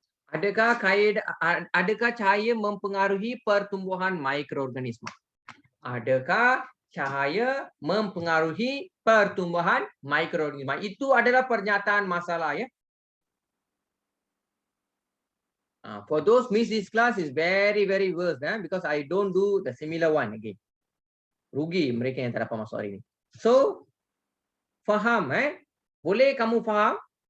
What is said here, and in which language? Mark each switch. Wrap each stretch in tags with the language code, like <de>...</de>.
<ms>Adakah cahaya mempengaruhi pertumbuhan mikroorganisma? Adakah cahaya mempengaruhi pertumbuhan mikroorganisma? Itu adalah pernyataan masalah ya.</ms> <en>For those miss this class is very worse because I don't do the similar one again.</en> <ms>Rugi mereka yang tak dapat masuk hari ini. So faham Boleh kamu faham?</ms>